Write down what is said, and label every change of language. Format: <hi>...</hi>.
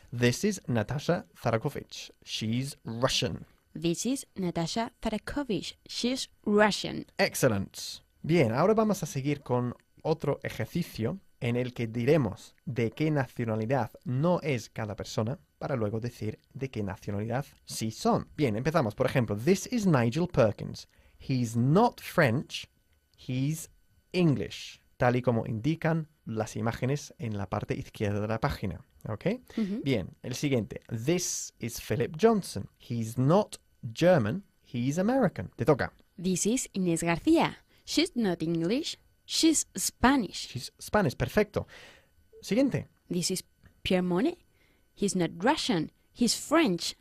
<en>This is Natasha Tharakovich. She's Russian. This is Natasha Tarakovich. She's Russian. Excellent.</en> <es>Bien, ahora vamos a seguir con otro ejercicio en el que diremos de qué nacionalidad no es cada persona para luego decir de qué nacionalidad sí son. Bien, empezamos. Por ejemplo,</es> <en>this is Nigel Perkins. He's not French, he's English,</en> <es>tal y como indican las imágenes en la parte izquierda de la página.</es> <en>¿Ok?</en> <es>Bien, el siguiente.</es> <en>This is Philip Johnson. He's not German, he's American.</en> <es>Te toca.</es> <en>This is Inés García. She's not English. She's Spanish. She's Spanish.</en> <es>Perfecto. Siguiente.</es> <en>This is Pierre Monet. He's not Russian. He's French.</en>